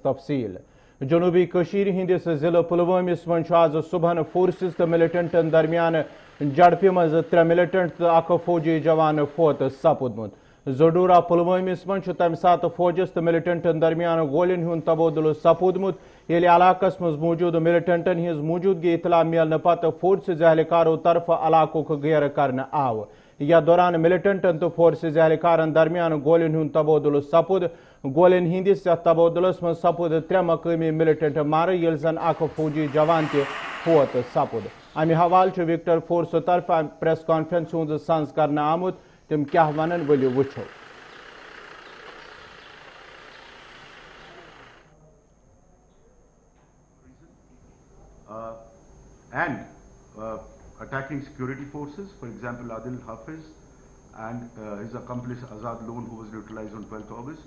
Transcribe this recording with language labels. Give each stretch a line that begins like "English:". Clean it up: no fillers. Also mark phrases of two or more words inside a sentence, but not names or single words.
Kashmiri: تفصیل جنوبی کشیر ہندس ضلع پلوامس مز آز صبح فورسز تو ملٹنٹن درمیان جھڑپ مز 3 ملٹنٹ تو اخ فوجی جوان فوت سپودمت زڈورہ پلوامس مز تمہ سات فوجس تو ملٹنٹن درمیان گولین ہند تبادل سپودمت یل علاقس مز موجود ملٹنٹن ہز موجودگی اطلاع ملنے پتہ فورسز اہلکارو طرف علاقہ غیر کرنے آو یا دوران ملٹنٹن تو فورسز اہلکارن درمیان گولین ہند تبادل سپود گولین ہندس تبادلس مز سپود 3 مقامی ملٹنٹ مارے یل زن اخ فوجی جوان تہ فوت سپود امہ حوالہ وکٹر فورس طرف
English: press conference
Kashmiri: ہند سنز کرنے آمت تم کیا ونن ولو وچھو
English: attacking security forces, for example Adil Hafiz and his accomplice Azad Loan, who was neutralized on 12th August.